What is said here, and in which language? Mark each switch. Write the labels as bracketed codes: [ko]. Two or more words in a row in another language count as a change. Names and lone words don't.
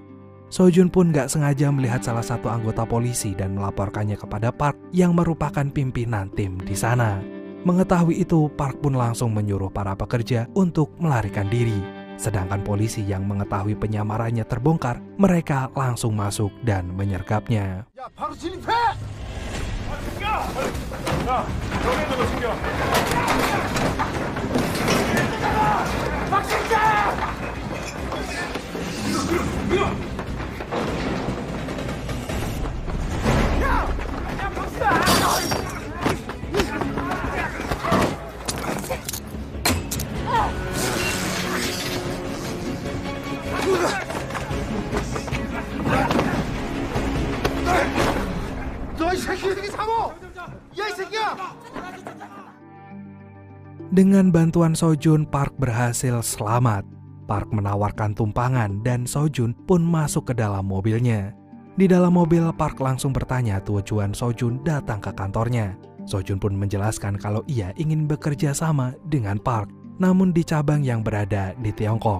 [id] Sojun pun gak sengaja melihat salah satu anggota polisi dan melaporkannya kepada Park yang merupakan pimpinan tim di sana. Mengetahui itu, Park pun langsung menyuruh para pekerja untuk melarikan diri. Sedangkan polisi yang mengetahui penyamarannya terbongkar, mereka langsung masuk dan menyergapnya. [ko] 야, 바로 진입해! 너 이 새끼 어떻게 잡어? 야 이 새끼야! [id] Dengan bantuan Sojun, Park berhasil selamat. Park menawarkan tumpangan dan Sojun pun masuk ke dalam mobilnya. Di dalam mobil, Park langsung bertanya tujuan Sojun datang ke kantornya. Sojun pun menjelaskan kalau ia ingin bekerja sama dengan Park, namun di cabang yang berada di Tiongkok.